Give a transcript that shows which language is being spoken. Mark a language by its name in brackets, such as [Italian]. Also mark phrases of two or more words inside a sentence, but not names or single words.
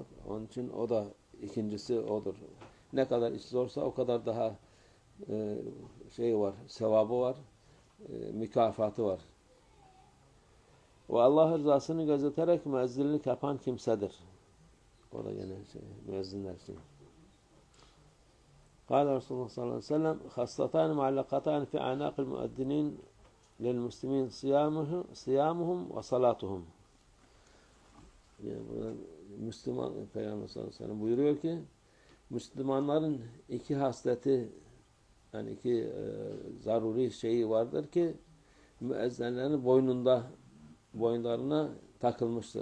[Turkish] Onun için o da ikincisi odur. Ne kadar iş zorsa o kadar daha şey var, sevabı var, mükafatı var. Ve Allah rızasını gözeterek müezzinlik yapan kimsedir. O da gene müezzinler için. [Arabic] قال رسول الله صلى الله عليه وسلم خاصتان معلقتان في أعناق المؤذنين للمسلمين صيامهم وصلاتهم. [Turkish] Yani Müslüman Peygamber [Arabic] صلى الله عليه وسلم [Turkish] buyuruyor ki Müslümanların iki hasleti, yani iki zaruri şeyi vardır ki müezzinlerin boyunlarına takılmıştır.